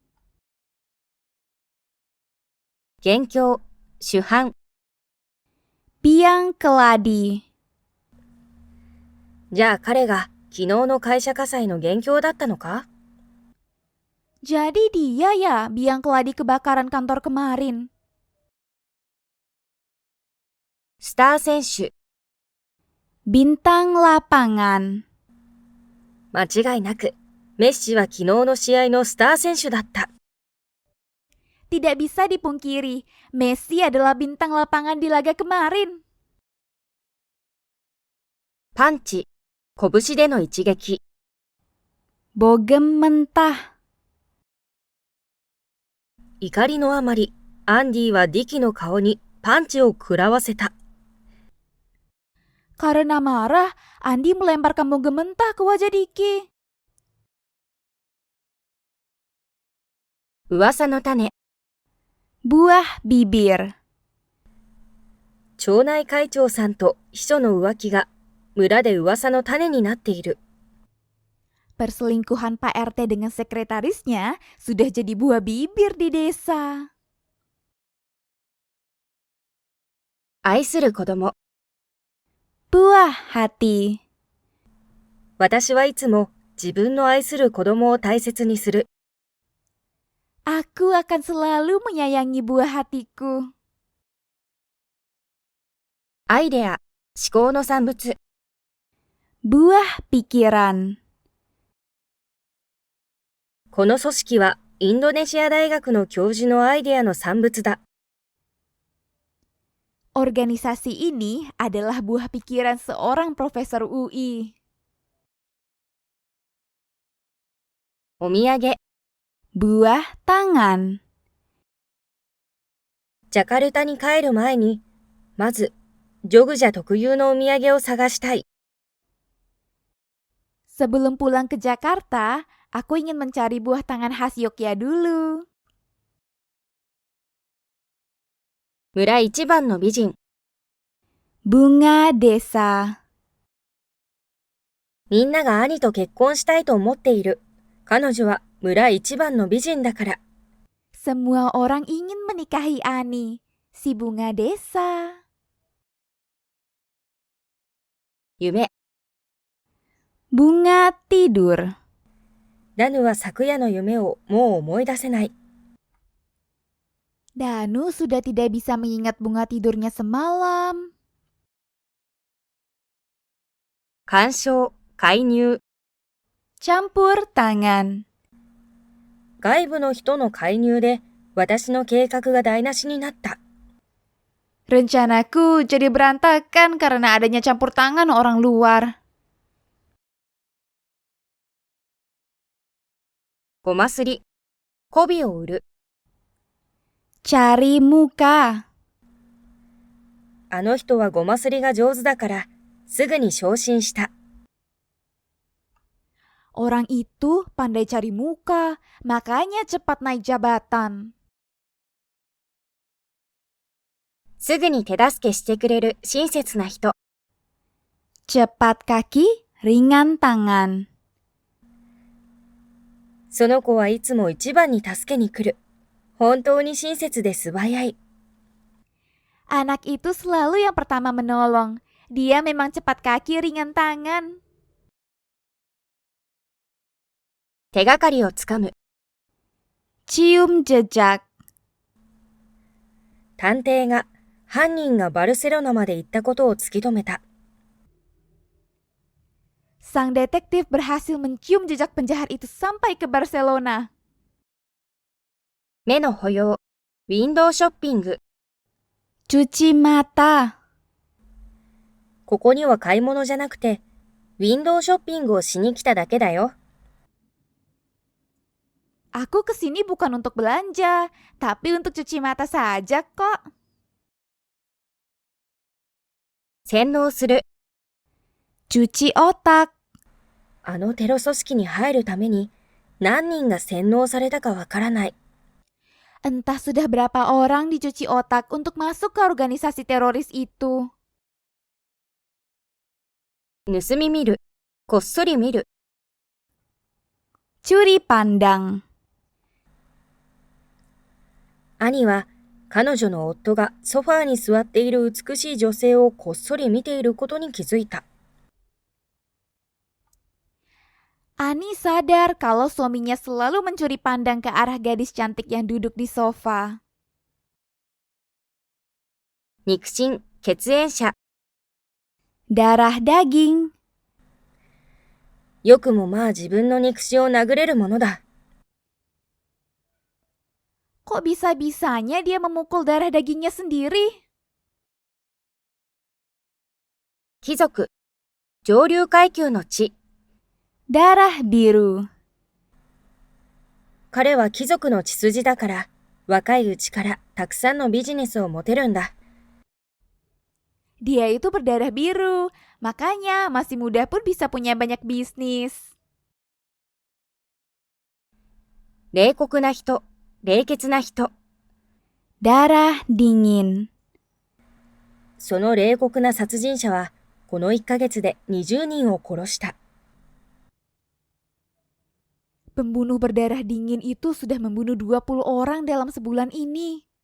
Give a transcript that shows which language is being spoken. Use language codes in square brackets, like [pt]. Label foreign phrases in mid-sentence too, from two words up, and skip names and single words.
[ja] 元凶、主犯。 [id] Biang keladi. [ja] じゃあ彼が昨日の会社火災の元凶だったのか？ [id] Jadi dia ya biang keladi kebakaran kantor kemarin. [ja] スター選手、 [id] Bintang lapangan. [ja] 間違いなく、メッシは昨日の試合のスター選手だった。 [id] Tidak bisa dipungkiri, Messi adalah bintang lapangan di laga kemarin. [ja] パンチ、拳での一撃。 [id] Bogem mentah. [ja] 怒りのあまり、アンディはディキの顔にパンチを食らわせた。 [id] Karena marah, Andi melemparkan bogem mentah ke wajah Diki. [ja] 噂の種、 [id] Buah bibir. [ja] 町内会長さんと秘書の浮気が村で噂の種になっている。 [id] Perselingkuhan Pak RT dengan sekretarisnya sudah jadi buah bibir di desa. [ja] 愛する子供、 [id] Buah hati. [ja] 私はいつも自分の愛する子供を大切にする。 [id] Aku akan selalu menyayangi buah hatiku. [ja] アイデア、思考の産物。 [id] Buah pikiran. [ja] この組織はインドネシア大学の教授のアイデアの産物だ。 [id] Organisasi ini adalah buah pikiran seorang profesor UI. [ja] お土産、 [id] Buah tangan. [ja] ジャカルタに帰る前に、まず、ジョグジャ特有のお土産を探したい。 [id] Sebelum pulang ke Jakarta, aku ingin mencari buah tangan khas Yogyakarta dulu. [ja] 村一番の美人。 [id] Bunga desa. [ja] みんなが兄と結婚したいと思っている。彼女は村一番の美人だから。 [id] Semua orang ingin menikahi Ani, si bunga desa. [ja] 夢。 [id] Bunga tidur. [ja] ダヌは昨夜の夢をもう思い出せない。 [id] Danu sudah tidak bisa mengingat bunga tidurnya semalam. [ja] 干渉、介入。 [id] Campur tangan. [ja] 外部の人の介入で私の計画が台無しになった。 [id] Rencanaku jadi berantakan karena adanya campur tangan orang luar. [ja] ごますり、媚びを売る。 [id] Cari muka. [ja] あの人はごますりが上手だからすぐに昇進した。 [id] Orang itu pandai cari muka, makanya cepat naik jabatan. [ja] すぐに手助けしてくれる親切な人。 [id] Cepat kaki, ringan tangan. [ja] その子はいつも一番に助けに来る。本当に親切で素早い。 [id] Anak itu selalu yang pertama menolong. Dia memang cepat kaki, ringan tangan. [ja] 手がかりをつかむ。 [id] Cium jejak. [ja] 探偵が犯人がバルセロナまで行ったことを突き止めた。 [id] Sang detektif berhasil mencium jejak penjahat itu sampai ke Barcelona. [ja] 目の保養、ウィンドウショッピング。 [id] Cuci mata. [ja] ここには買い物じゃなくて、ウィンドウショッピングをしに来ただけだよ。 [id] Aku kesini bukan untuk belanja, tapi untuk cuci mata saja kok. [ja] 洗脳する。 [id] Cuci otak. [ja] あのテロ組織に入るために何人が洗脳されたかわからない。 [id] Entah sudah berapa orang dicuci otak untuk masuk ke organisasi teroris itu. [ja] 盗み見る。こっそり見る。 [id] Curi pandang. [ja] 兄は彼女の夫がソファーに座っている美しい女性をこっそり見ていることに気づいた。 [id] Ani sadar kalau suaminya selalu mencuri pandang ke arah gadis cantik yang duduk di sofa. [ja] 肉親、血縁者。 [id] Darah daging. [ja] よくもまあ自分の肉親を殴れるものだ。 [id] Kok bisa-bisanya dia memukul darah dagingnya sendiri? [ja] 貴族、上流階級の血。 [id] Darah biru. [ja] 彼は貴族の血筋だから、若いうちからたくさんのビジネスを持てるんだ。 [id] Dia itu berdarah biru, makanya masih muda pun bisa punya banyak bisnis. [ja] 冷酷な人、冷血な人。 [id] Darah dingin. [ja] その冷酷な殺人者は、この1ヶ月で20人を殺した。 [id] Pembunuh berdarah dingin itu sudah membunuh 20 orang dalam sebulan ini.